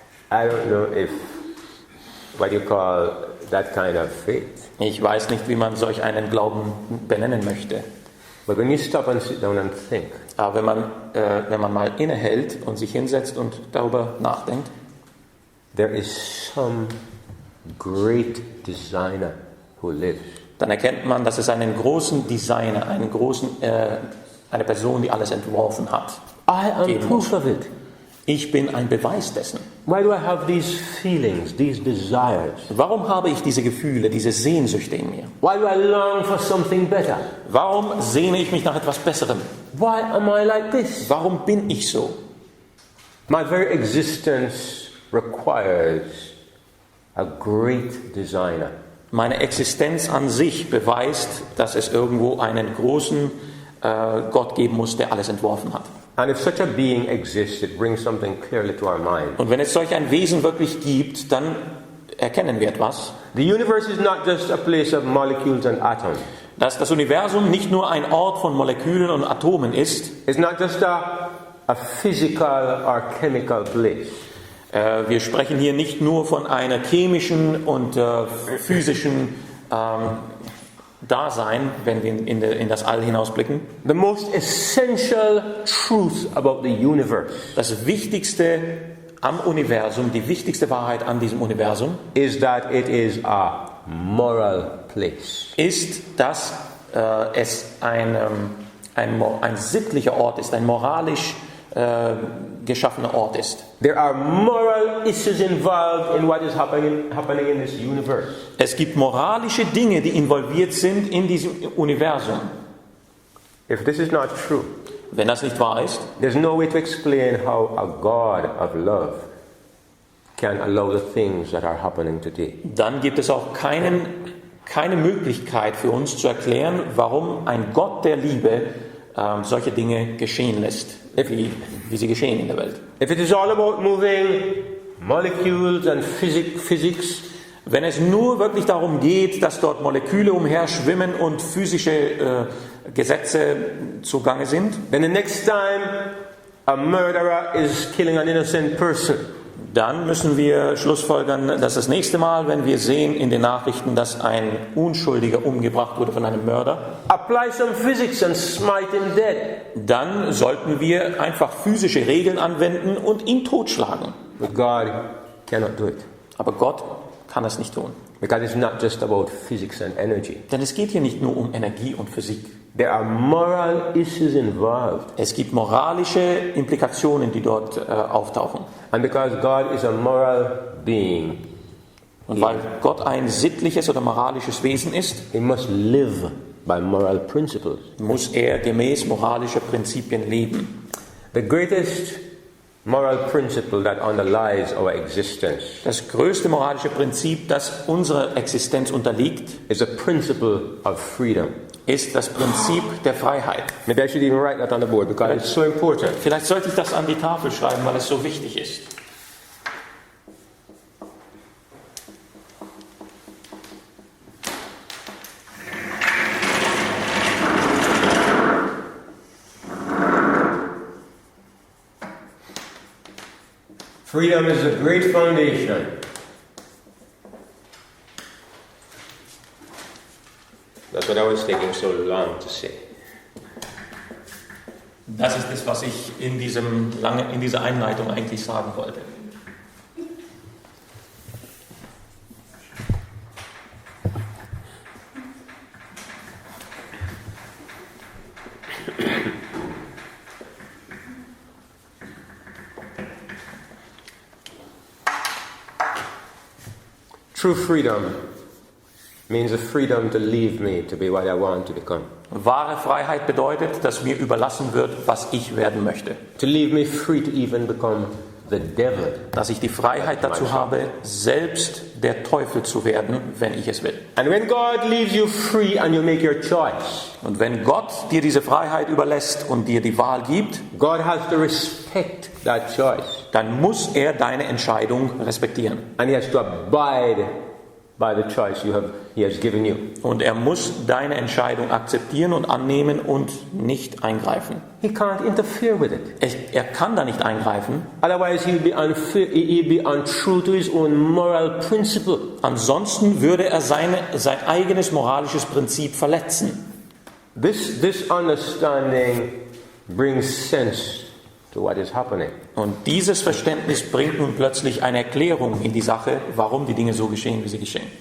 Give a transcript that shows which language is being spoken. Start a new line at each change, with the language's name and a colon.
English: I don't know what you call that kind of faith.
German: Ich weiß nicht, wie man solch einen Glauben benennen möchte.
English: But when you stop and sit down and think.
German: Aber wenn man mal innehält und sich hinsetzt und darüber nachdenkt.
English: There is some great designer who lives.
German: Dann erkennt man, dass es einen großen Designer, eine Person, die alles entworfen hat.
English: I am proof of it.
German: Ich bin ein Beweis dessen.
English: Why do I have these feelings, these desires?
German: Warum habe ich diese Gefühle, diese Sehnsüchte in mir?
English: Why do I long for something better?
German: Warum sehne ich mich nach etwas Besserem?
English: Why am I like this?
German: Warum bin ich so?
English: My very existence requires a great designer.
German: Meine Existenz an sich beweist, dass es irgendwo einen großen Gott geben muss, der alles entworfen hat.
English: And if such a being exists, it brings something clearly to our mind.
German: Und wenn es solch ein Wesen wirklich gibt, dann erkennen wir etwas.
English: The universe is not just a place of molecules and atoms.
German: Dass das Universum nicht nur ein Ort von Molekülen und Atomen ist.
English: It's not just a physical or chemical place.
German: Wir sprechen hier nicht nur von einer chemischen und physischen Dasein, wenn wir in das All hinausblicken.
English: The most essential truth about the universe.
German: Das Wichtigste am Universum, die wichtigste Wahrheit an diesem Universum
English: is that it is a moral place.
German: Ist, dass es ein sittlicher Ort ist, ein moralisch geschaffener Ort ist.
English: There are moral issues involved in what is happening in this universe.
German: Es gibt moralische Dinge, die involviert sind in diesem Universum.
English: If this is not true,
German: wenn das nicht wahr ist,
English: there's no way to explain how a God of love can allow the things that are happening today.
German: Dann gibt es auch keine Möglichkeit für uns zu erklären, warum ein Gott der Liebe solche Dinge geschehen lässt, wie sie geschehen in der Welt.
English: If it is all about moving molecules and physics,
German: wenn es nur wirklich darum geht, dass dort Moleküle umherschwimmen und physische Gesetze zugange sind,
English: then the next time a murderer is killing an innocent person,
German: dann müssen wir schlussfolgern, dass das nächste Mal, wenn wir sehen in den Nachrichten, dass ein Unschuldiger umgebracht wurde von einem Mörder,
English: apply some physics and smite him dead.
German: Dann sollten wir einfach physische Regeln anwenden und ihn totschlagen.
English: But God cannot do it.
German: Aber Gott kann es nicht tun.
English: Because it's not just about physics and energy.
German: Denn es geht hier nicht nur um Energie und Physik.
English: There are moral issues involved.
German: Es gibt moralische Implikationen, die dort auftauchen.
English: And because God is a moral being,
German: und weil Gott ein sittliches oder moralisches Wesen ist,
English: he must live by moral principles.
German: Muss er gemäß moralischer Prinzipien leben.
English: The greatest moral principle that underlies our existence.
German: Das größte moralische Prinzip, das unserer Existenz unterliegt,
English: is a principle of freedom.
German: Ist das Prinzip der Freiheit.
English: Maybe I should even write that on the board because it's so important.
German: Vielleicht sollte ich das an die Tafel schreiben, weil es so wichtig ist.
English: Freedom is a great foundation. That's what I was taking so long to say.
German: Das ist es, was ich in dieser Einleitung eigentlich sagen wollte.
English: True freedom means the freedom to leave me to be what I want to become.
German: Wahre Freiheit bedeutet, dass mir überlassen wird, was ich werden möchte.
English: To leave me free to even become the devil.
German: Dass ich die Freiheit dazu habe, selbst der Teufel zu werden, wenn ich es will.
English: And when God leaves you free and you make your choice,
German: Und wenn Gott dir diese Freiheit überlässt und dir die Wahl gibt,
English: God has to respect that choice.
German: dann muss er deine Entscheidung respektieren.
English: And he has to abide by the choice he has given you.
German: Und er muss deine Entscheidung akzeptieren und annehmen und nicht eingreifen.
English: He can't interfere with it.
German: Er kann da nicht eingreifen.
English: Otherwise he'll be untrue to his own moral principle.
German: Ansonsten würde er sein eigenes moralisches Prinzip verletzen.
English: This understanding brings sense to what is happening.
German: Und dieses Verständnis bringt nun plötzlich eine Erklärung in die Sache, warum die Dinge so geschehen, wie sie geschehen.